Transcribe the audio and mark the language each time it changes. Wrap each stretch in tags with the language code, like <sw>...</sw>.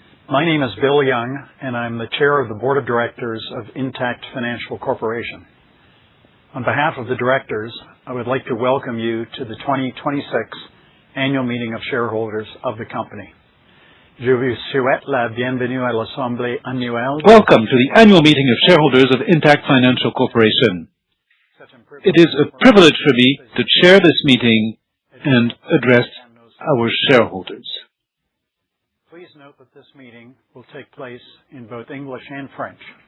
<en>My name is Bill Young, and I'm the Chair of the Board of Directors of Intact Financial Corporation. On behalf of the Directors, I would like to welcome you to the 2026 Annual Meeting of Shareholders of the company.</en> <fr>Je vous souhaite la bienvenue à l'Assemblée annuelle.</fr> <en>Welcome to the Annual Meeting of Shareholders of Intact Financial Corporation. It is a privilege for me to chair this meeting and address our shareholders. Please note that this meeting will take place in both English and French.</en>